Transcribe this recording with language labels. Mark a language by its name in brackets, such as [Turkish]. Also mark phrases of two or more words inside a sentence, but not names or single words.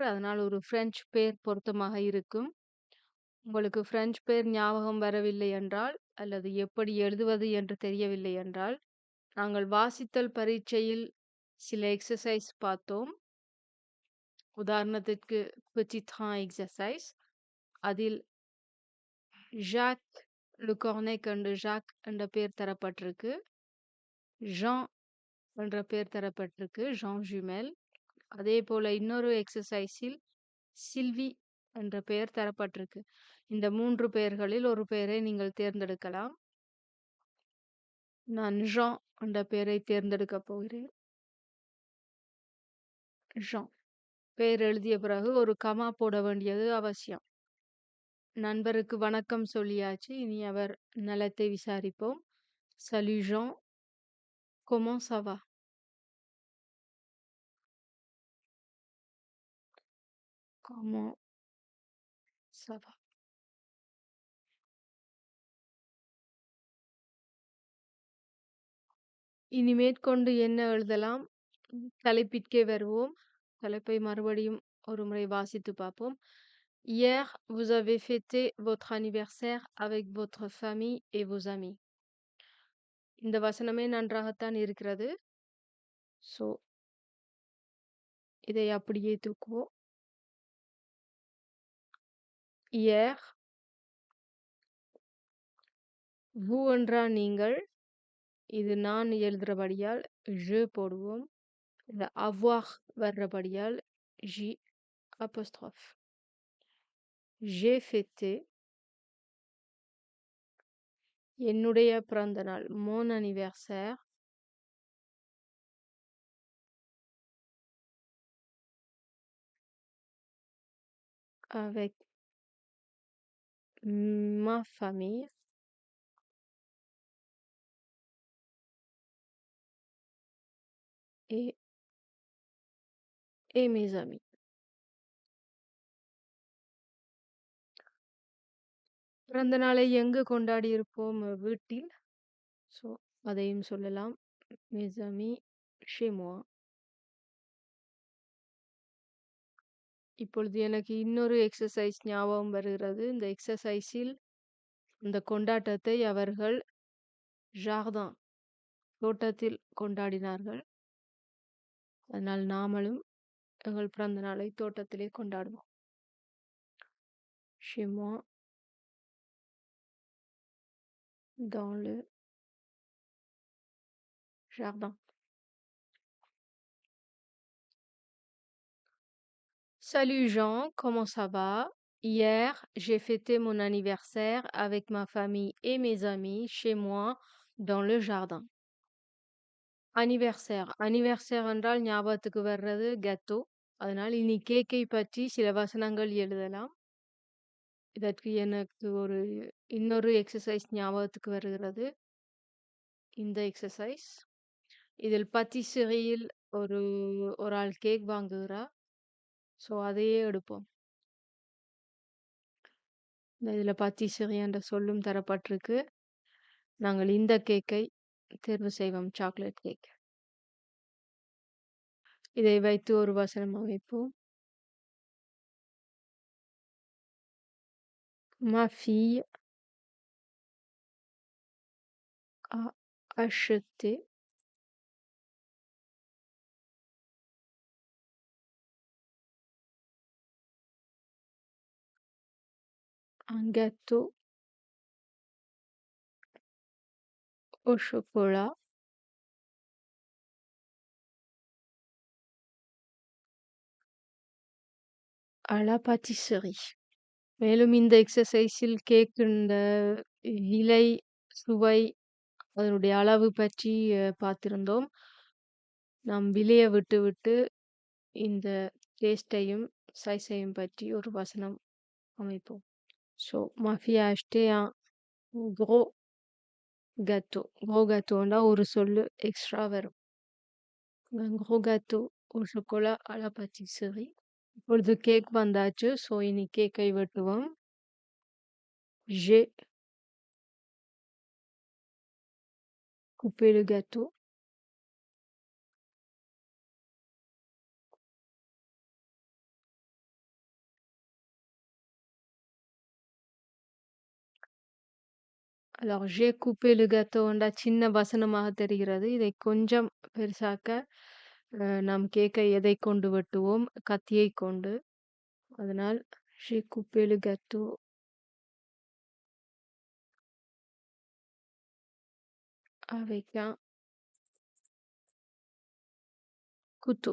[Tamil] அதனால் ஒரு பிரெஞ்சு பெயர் பொருத்தமாக இருக்கும். உங்களுக்கு பிரெஞ்சு பெயர் ஞாபகம் வரவில்லை என்றால் அல்லது எப்படி எழுதுவது என்று தெரியவில்லை என்றால் நாங்கள் வாசித்தல் பரீட்சையில் சில எக்ஸசைஸ் பார்த்தோம். உதாரணத்திற்கு [French] petit train [Tamil] எக்ஸசைஸ். அதில் ஜாக் லு கார்னேக் என்ற ஜாக் என்ற பெயர் தரப்பட்டிருக்கு. ஜான் என்ற பெயர் தரப்பட்டிருக்கு. ஜான் ஜுமெல். அதே போல இன்னொரு எக்ஸசைஸில் சில்வி என்ற பெயர் தரப்பட்டிருக்கு. இந்த 3 பெயர்களில் ஒரு பெயரை நீங்கள் தேர்ந்தெடுக்கலாம். நான் ஜான் என்ற பெயரை தேர்ந்தெடுக்கப் போகிறேன். ஜான். பெயர் எழுதிய பிறகு ஒரு கமா போட வேண்டியது அவசியம். நண்பருக்கு வணக்கம் சொல்லியாச்சு. இனி அவர் நலத்தை விசாரிப்போம். [French] Salut Jean, comment ça va? Comment ça va? [Tamil] இனி மேற்கொண்டு என்ன எழுதலாம்? தலைப்பிற்கே வருவோம். தலைப்பை மறுபடியும் ஒரு முறை வாசித்து பார்ப்போம். [French] Hier, vous avez fêté votre anniversaire avec votre famille et vos amis. [Tamil] இந்த வசனமே நன்றாகத்தான் இருக்கிறது. ஸோ இதை அப்படியே தூக்குவோம். [French] Hier, vous [Tamil] என்றால் நீங்கள். இது நான் எழுதுறபடியால் je போடுவோம். இந்த avoir வர்றபடியால் j apostrophe. [French] J'ai fêté [Tamil] என்னுடைய பிறந்த நாள். [French] Mon anniversaire avec ma famille et mes amis. [Tamil] பிறந்த நாளை எங்கு கொண்டாடியிருப்போம்? வீட்டில். ஸோ அதையும் சொல்லலாம். [French] mes amis chez moi. [Tamil] இப்பொழுது எனக்கு இன்னொரு எக்ஸர்சைஸ் ஞாபகம் வருகிறது. இந்த எக்ஸர்சைஸில் இந்த கொண்டாட்டத்தை அவர்கள் ஜார்தான் தோட்டத்தில் கொண்டாடினார்கள். அதனால் நாமளும் எங்கள் பிறந்த நாளை தோட்டத்திலே கொண்டாடுவோம். [French] chez moi dans le jardin. Salut Jean, comment ça va? Hier, j'ai fêté mon anniversaire avec ma famille et mes amis chez moi dans le jardin. [Tamil] Anniversaire என்றால் ஞாபகத்துக்கு வர்றது கெத்தோ. அதனால் இனி கேக்கை பற்றி சில வசனங்கள் எழுதலாம். இதற்கு எனக்கு இன்னொரு எக்ஸர்சைஸ் ஞாபகத்துக்கு வருகிறது. இந்த எக்ஸர்சைஸ். இதில் பத்திசெரியில் ஒரு ஆள் கேக் வாங்குகிறார். ஸோ அதையே எடுப்போம். இதில் பத்திசெரி என்ற சொல்லும் தரப்பட்டிருக்கு. நாங்கள் இந்த கேக்கை தேர்வு செய்வோம். சாக்லேட் கேக். இதை வைத்து ஒரு வசனம் அமைப்போம். [French] Ma fille a acheté un gâteau au chocolat à la pâtisserie. [Tamil] மேலும் இந்த எக்ஸர்சைஸில் கேக்கின்ற விலை, சுவை, அதனுடைய அளவு பற்றி பார்த்திருந்தோம். நாம் விலையை விட்டு இந்த டேஸ்டையும் சைஸையும் பற்றி ஒரு வசனம் அமைப்போம். [French] ஸோ ma fille a acheté un gros gâteau. gros gâteau [Tamil] ன்னா ஒரு சொல்லு எக்ஸ்ட்ரா வரும். [French] un gros gâteau au chocolat à la pâtisserie. [Tamil] இப்பொழுது கேக் வந்தாச்சு. ஸோ இனி கேக்கை வெட்டுவோம். [French] j'ai coupé le gâteau. Alors j'ai coupé le gâteau [Tamil] என்றா சின்ன வசனமாக தெரிகிறது. இதை கொஞ்சம் பெருசாக்க நாம் கேக்கை எதை கொண்டு வெட்டுவோம்? கத்தியை கொண்டு. அதனால் [French] j'ai coupé le gâteau avec un couteau.